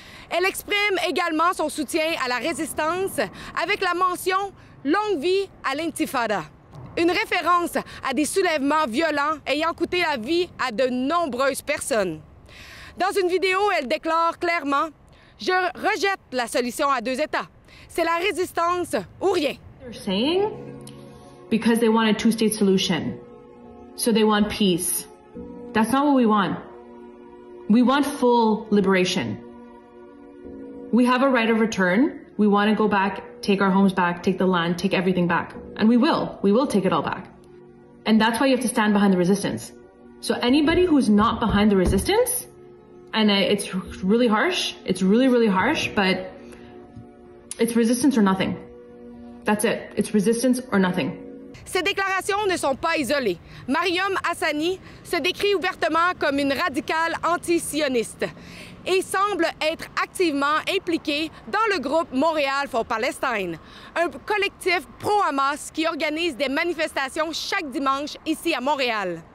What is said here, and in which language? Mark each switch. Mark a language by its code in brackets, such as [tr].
[fr] Elle exprime également son soutien à la résistance avec la mention « Longue vie à l'intifada ». Une référence à des soulèvements violents ayant coûté la vie à de nombreuses personnes. Dans une vidéo, elle déclare clairement « Je rejette la solution à deux États. C'est la résistance ou rien. » [en] They're saying because they want a two-state solution. So they want peace. That's not what we want. We want full liberation. We have a right of return. We want to go back, take our homes back, take the land, take everything back. And we will. We will take it all back. And that's why you have to stand behind the resistance. So anybody who's not behind the resistance, and it's really harsh, it's really, really harsh, but it's resistance or nothing. That's it. It's resistance or nothing. [fr] Ces déclarations ne sont pas isolées. Mariam Hassani se décrit ouvertement comme une radicale anti-sioniste et semble être activement impliquée dans le groupe Montréal for Palestine, un collectif pro-Hamas qui organise des manifestations chaque dimanche ici à Montréal.